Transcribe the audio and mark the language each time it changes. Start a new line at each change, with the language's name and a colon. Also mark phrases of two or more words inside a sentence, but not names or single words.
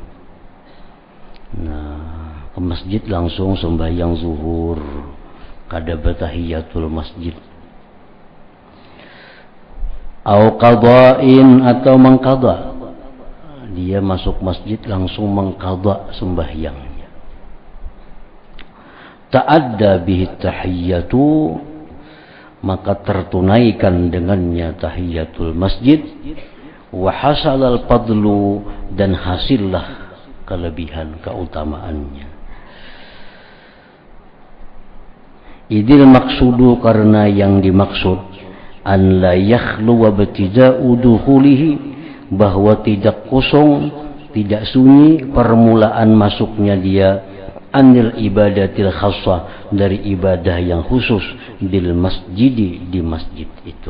Indonesian: Nah, ke masjid langsung sembahyang zuhur, kada bertahiyatul masjid.
Arabic: أو قضاءٍ,
Indonesian: atau mengqada, dia masuk masjid langsung mengqada sembahyangnya.
Arabic: تأدّى به تحيةُ,
Indonesian: maka tertunaikan dengannya tahiyatul masjid.
Arabic: وحصل الفضل,
Indonesian: dan hasillah kelebihan keutamaannya.
Arabic: إذ المقصود,
Indonesian: karena yang dimaksud
Arabic: أن لا يخلو وابتداء دخوله,
Indonesian: bahwa tidak kosong, tidak sunyi permulaan masuknya dia,
Arabic: عن العبادة الخاصة,
Indonesian: dari ibadah yang khusus,
Arabic: بالمسجد,
Indonesian: di masjid itu.